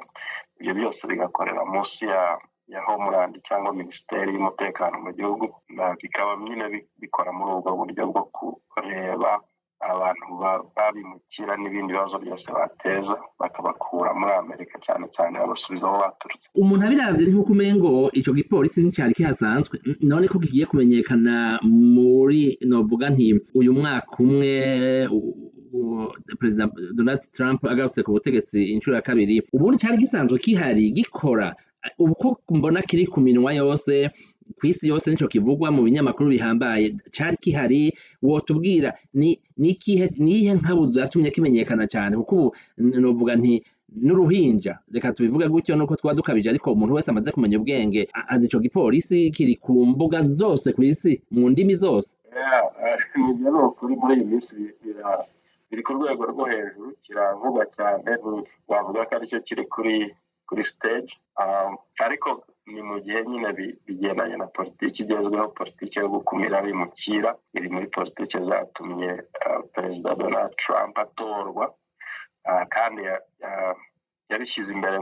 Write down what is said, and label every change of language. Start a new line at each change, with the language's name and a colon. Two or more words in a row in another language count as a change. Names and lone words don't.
Kinyarwanda: Ibyo byose bigakorera munsi ya Homeland cyangwa Minisiteri y'Umutekano mu gihugu, bikaba nyine bikora muri ubwo buryo bwo kureba abantu babimukira n'ibindi bibazo byose bateza bakabakura muri Amerika, cyane cyane babasubiza aho baturutse.
Rundi: Umuntu abiravye nk'uko umengo ico gipolisi nticari kihasanzwe, none ko kigiye kumenyekana muri novuga nti uyu mwaka umwe President Donald Trump agarutse ku butegetsi inshuro ya kabiri, ubundi cari gisanzwe kihari gikora, ubu ko mbona kiri ku minwa yose kw'isi yose nico kivugwa mu binyamakuru bihambaye, cari kihari, wotubwira nihe nkabuzo yatumye kimenyekana cyane? Kuko ubu novuga nti n'uruhinja, reka tubivuge gutyo nuko twadukabije, ariko umuntu wese amaze kumenya ubwenge azi ico gipolisi kiri ku mbuga zose kw'isi mu ndimi zose.
Kinyarwanda: Nibyo kuri muri iyi minsi biri ku rwego rwo hejuru, kiravugwa cyane, wavuga ko aricyo kiri kuri stage, ariko ni mu gihe nyine bigendanye na politiki igezweho, politiki yo gukumira abimukira iri muri politiki zatumye Perezida Donald Trump atorwa, kandi yabishyize imbere